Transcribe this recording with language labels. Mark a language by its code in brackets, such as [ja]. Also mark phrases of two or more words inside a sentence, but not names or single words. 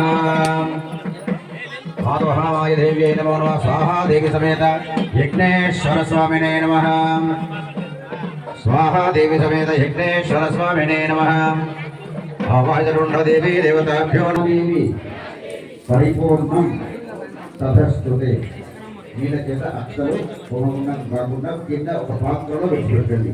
[sa] मातु महामाय देव्यै नमो नमः स्वाहा देवी समेत यज्ञेश्वर स्वामिने नमः स्वाहा देवी समेत यज्ञेश्वर स्वामिने नमः आवाहयरुण्ड देवी देवताभ्यो नमः परिपूर्णं ततस्तुते [te] నీళ్ళ చేత అక్షలు పూర్ణంగా కాకుండా కింద ఒక పాత్రలో పెట్టుకోండి.